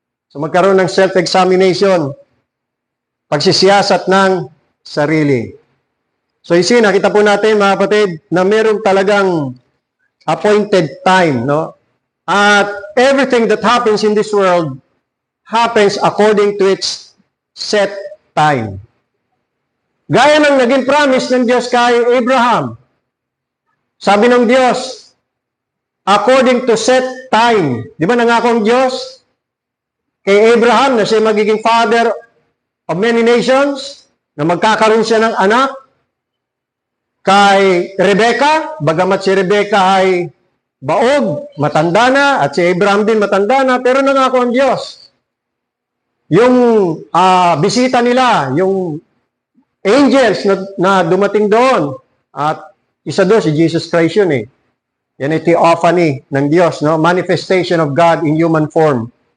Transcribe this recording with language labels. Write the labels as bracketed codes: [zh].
[tl] So magkaroon ng self-examination, pagsisiyasat ng sarili. So nakita po natin mga kapatid na meron talagang appointed time, no? [en] At everything that happens in this world happens according to its set time. [tl] Gaya ng naging promise ng Diyos kay Abraham. Sabi ng Diyos, [en] according to set time. [tl] Di ba nangako ang Diyos kay Abraham na siya magiging [en] father of many nations, [tl] na magkakaroon siya ng anak? Kay Rebecca, bagamat si Rebecca ay baog, matanda na, at si Abraham din matanda na, pero nangako ang Diyos. Yung bisita nila, yung angels na dumating doon, at isa doon si Jesus Christ yun eh. Yan ay theophany ng Diyos, no? [en] Manifestation of God in human form.